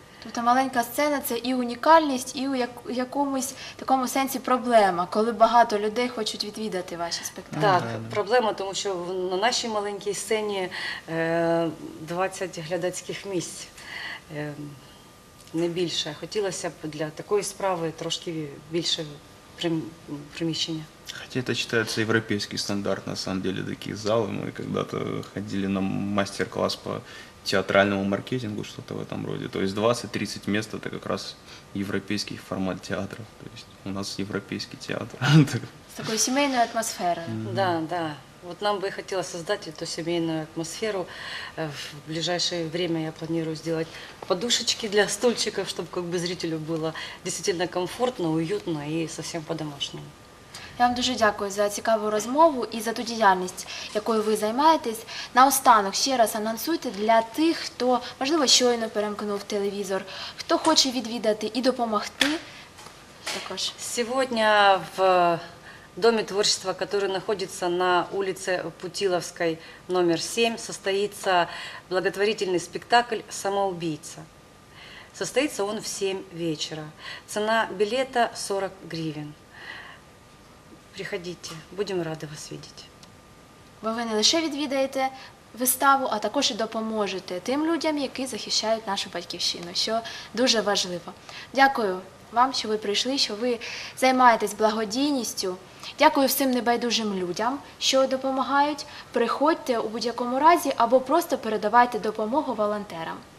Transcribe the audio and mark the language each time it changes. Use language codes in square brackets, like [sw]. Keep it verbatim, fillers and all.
[uk] Тобто маленька сцена – це і унікальність, і у як- у якомусь такому сенсі проблема, коли багато людей хочуть відвідати ваші спектаклі. Так, [ru] да, да. [uk] проблема, тому що в- на нашій маленькій сцені е, двадцять глядацьких місць, е, не більше. Хотілося б для такої справи трошки більше прим- приміщення. [ru] Хотя это считается европейский стандарт, на самом деле, такие залы. Мы когда-то ходили на мастер-класс по театральному маркетингу, что-то в этом роде. То есть двадцать-тридцать мест – это как раз европейский формат театра. То есть у нас европейский театр. [uk] З такою сімейною атмосферою. [ru] Да, да. Вот нам бы и хотелось создать эту семейную атмосферу. Э, В ближайшее время я планирую сделать подушечки для стульчиков, чтобы как бы зрителю было действительно комфортно, уютно и совсем по-домашнему. [uk] Я вам дуже дякую за цікаву розмову і за ту діяльність, якою ви займаєтесь. Наостанок ще раз анонсуйте для тих, хто, можливо, щойно перемкнув телевізор, хто хоче відвідати і допомогти також. [ru] Сегодня в Доме творчества, который находится на улице Путиловской, номер семь, состоится благотворительный спектакль «Самоубийца». Состоится он в семь вечера. Цена билета сорок гривен. Приходите, будем рады вас видеть. [uk] Бо ви не лише відвідаєте виставу, а також і допоможете тим людям, які захищають нашу батьківщину, що дуже важливо. Дякую вам, що ви прийшли, що ви займаєтесь благодійністю. Дякую всім небайдужим людям, що допомагають. Приходьте у будь-якому разі або просто передавайте допомогу волонтерам.